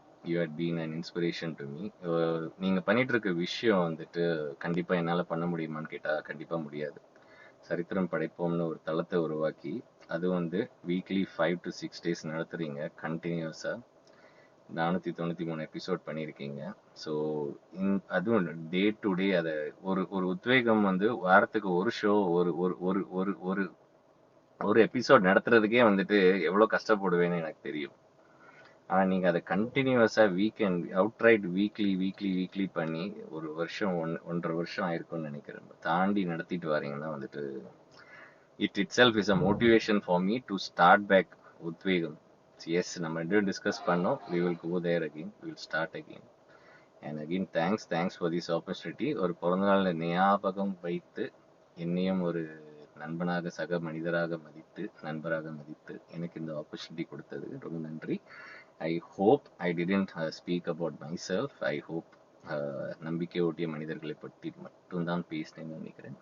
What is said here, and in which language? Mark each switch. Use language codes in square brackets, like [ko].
[en] You had been an inspiration to me. [ta] நீங்கள் பண்ணிட்டு இருக்க விஷயம் வந்துட்டு கண்டிப்பாக என்னால் பண்ண முடியுமான்னு கேட்டால் கண்டிப்பாக முடியாது. சரித்திரம் படைப்போம்னு ஒரு தளத்தை உருவாக்கி அது வந்து வீக்லி 5 to 6 days நடத்துறீங்க கண்டினியூஸாக. 493 எபிசோட் பண்ணியிருக்கீங்க. ஸோ அதுவும் டே டு டே அதை ஒரு உத்வேகம் வந்து வாரத்துக்கு ஒரு ஷோ ஒரு ஒரு ஒரு ஒரு ஒரு ஒரு எபிசோட் நடத்துறதுக்கே வந்துட்டு எவ்வளோ கஷ்டப்படுவேன்னு எனக்கு தெரியும். ஆனால் நீங்கள் அதை கண்டினியூஸாக வீக்கெண்ட் அவுட்ரைட் வீக்லி பண்ணி ஒரு வருஷம் 1.5 வருஷம் ஆயிருக்கும்னு நினைக்கிறேன் தாண்டி நடத்திட்டு வரீங்கன்னா வந்துட்டு [en] Itself is a motivation for me to start back. [ta] உத்வேகம். எஸ், நம்ம ரெண்டும் டிஸ்கஸ் பண்ணோம். [en] we will go there again, we will start again. and again thanks for this opportunity. [ta] ஒரு பிறந்தநாள் ஞாபகம் வைத்து என்னையும் ஒரு நண்பனாக சக மனிதராக மதித்து நண்பராக மதித்து எனக்கு இந்த ஆப்பர்ச்சுனிட்டி கொடுத்தது ரொம்ப நன்றி. [en] I hope I didn't speak about myself. I hope [ta] நம்பிக்கை ஊட்டிய மனிதர்களை பற்றி மட்டும்தான் பேசினேன்னு நினைக்கிறேன்.